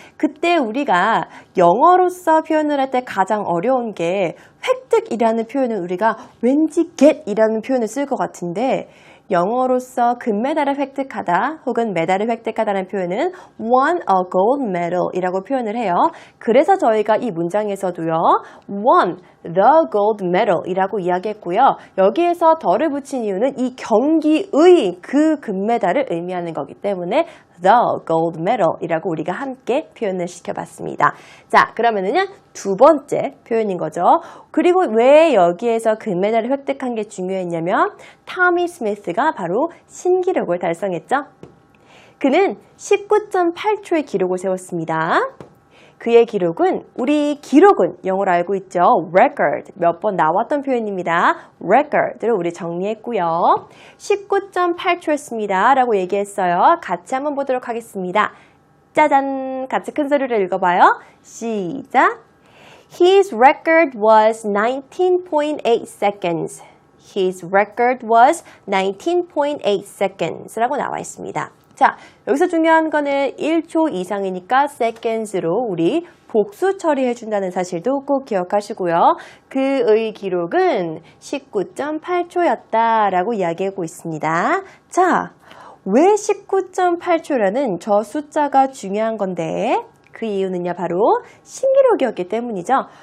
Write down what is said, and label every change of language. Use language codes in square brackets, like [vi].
[ko] 그때 우리가 영어로서 표현을 할 때 가장 어려운 게 획득이라는 표현을 우리가 왠지 get이라는 표현을 쓸 것 같은데 영어로서 금메달을 획득하다 혹은 메달을 획득하다는 표현은 [en] won a gold medal [ko] 이라고 표현을 해요. 그래서 저희가 이 문장에서도요. [en] won the gold medal [ko] 이라고 이야기했고요. 여기에서 더를 붙인 이유는 이 경기의 그 금메달을 의미하는 거기 때문에 [en] the gold medal [ko] 이라고 우리가 함께 표현을 시켜봤습니다. 자, 그러면은요. 두 번째 표현인 거죠. 그리고 왜 여기에서 금메달을 획득한 게 중요했냐면 토미 스미스가 바로 신기록을 달성했죠. 그는 19.8초의 기록을 세웠습니다. 그의 기록은 우리 기록은 영어로 알고 있죠. record 몇 번 나왔던 표현입니다. record를 우리 정리했고요. 19.8초였습니다. 라고 얘기했어요. 같이 한번 보도록 하겠습니다. 짜잔! 같이 큰 소리로 읽어봐요. 시작! [en] His record was 19.8 seconds. His record was 19.8 seconds [ko] 라고 나와 있습니다. 자, 여기서 중요한 거는 1초 이상이니까 seconds로 우리 복수 처리해준다는 사실도 꼭 기억하시고요. 그의 기록은 19.8초였다라고 이야기하고 있습니다. 자, 왜 19.8초라는 저 숫자가 중요한 건데 그 이유는요 바로 신기록이었기 때문이죠.